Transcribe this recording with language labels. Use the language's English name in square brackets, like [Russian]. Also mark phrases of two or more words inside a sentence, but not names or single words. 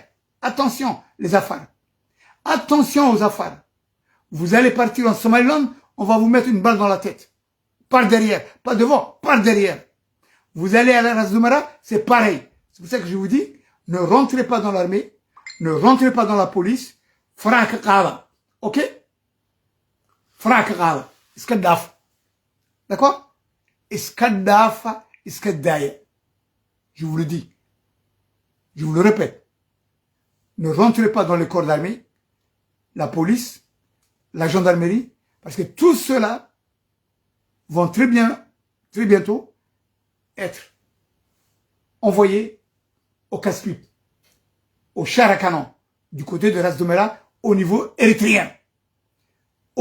[French] Attention, les Afars. Attention aux Afars. Vous allez partir en Somaliland, on va vous mettre une balle dans la tête. Par derrière. Pas devant, par derrière. Vous allez à la Ras Doumera, c'est pareil. C'est pour ça que je vous dis, ne rentrez pas dans l'armée, ne rentrez pas dans la police. [Afar] Frak Qala. Ok? Frak Qala. Iskadaf. D'accord? Iskadafa, Iskadaya. [French] Je vous le dis. Je vous le répète. Ne rentrez pas dans le corps d'armée, la police, la gendarmerie, parce que tout cela vont très bientôt être envoyés au casse-pipe, au char à canon, du côté de Ras Doumera, au niveau érythréen.